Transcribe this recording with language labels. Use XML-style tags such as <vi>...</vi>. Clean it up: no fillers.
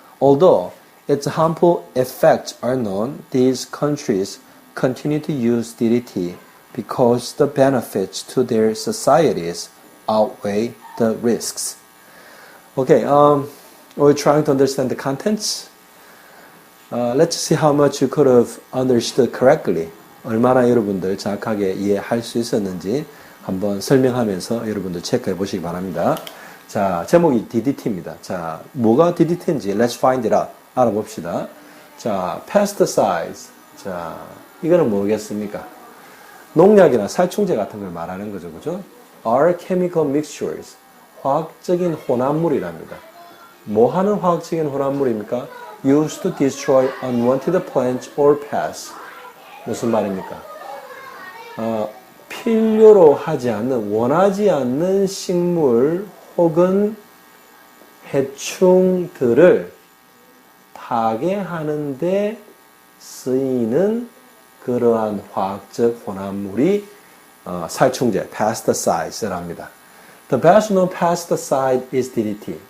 <en>Although its harmful effects are known, these countries continue to use DDT because the benefits to their societies outweigh the risks. Okay, we're trying to understand the contents. Let's see how much you could have understood correctly.</en> <ko>얼마나 여러분들 정확하게 이해할 수 있었는지 한번 설명하면서 여러분들 체크해 보시기 바랍니다. 자, 제목이 DDT입니다. 자, 뭐가 DDT인지</ko> <en>let's find it out.</en> <ko>알아봅시다. 자, pesticides. 자, 이거는 뭐겠습니까? 농약이나 살충제 같은 걸 말하는 거죠. 그죠?</ko> <en>Are chemical mixtures.</en> <ko>화학적인 혼합물이랍니다. 뭐 하는 화학적인 혼합물입니까?</ko> <en>Used to destroy unwanted plants or pests.</en> <ko>무슨 말입니까? 필요로 하지 않는, 원하지 않는 식물 혹은 해충들을 파괴하는 데 쓰이는 그러한 화학적 혼합물이 살충제, pesticides랍니다.</ko> <en>The best known pesticide is DDT.</en>